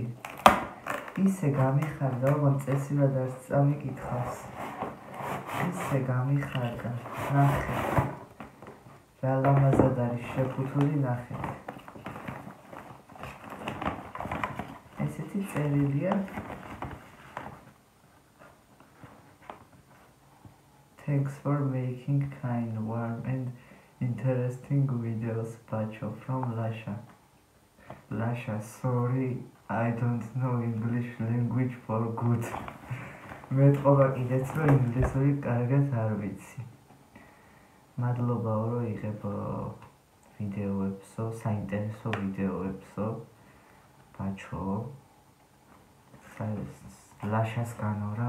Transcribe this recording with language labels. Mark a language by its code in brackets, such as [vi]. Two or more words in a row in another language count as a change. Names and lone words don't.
[ka] ისე გამიხარდა, ოღონდ წესივრად არც წამიკითხავს. ისე გამიხარდა. ნახეთ. რა ლამაზად არის შეფუთული, ნახეთ. ესეთი წერილია. [en] Thanks for making kind, warm and interesting videos, Pacho from Lasha. Lasha, sorry, I don't know English language for good. [ka] მეტყობა კიდეც რომ ინგლისური კარგად არ ვიცი. მადლობა რომ იღებ ვიდეოებსო, საინტერესო ვიდეოებსო. Pacho. Lashas განორა.